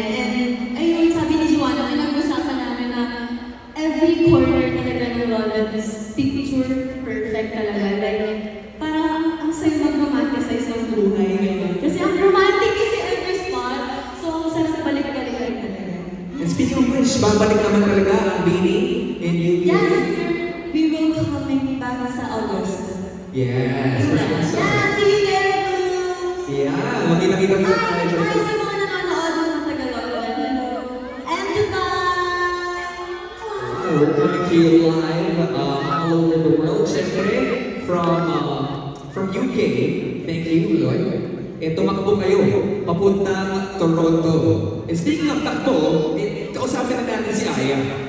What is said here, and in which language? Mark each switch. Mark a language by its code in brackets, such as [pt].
[tl] And ayun, sabi ni Joanna, pinag-usapan namin na every corner talaga ng London is picture perfect talaga. Like, parang ang sayo mag-romanticize ng buhay. Kasi ang romantic kasi every spot. So, ang sarap balik-balikan talaga. And speaking of which, babalik naman talaga ang Beanie and you. [en] Yes, we will coming back [tl] sa August. [en] Yes. Yeah, see you there, Blue! [tl] Yeah, makita-kita ko [en] Hi! [tl] tayo. Hi sa mga nanonood ng Tagalog. [en] And goodbye! We're coming to you live all over the world. [tl] Siyempre, [en] from UK. Thank you, Lloyd. [tl] Tumakbo kayo, papuntang Toronto. And speaking of takbo, kausapin na natin si Aya.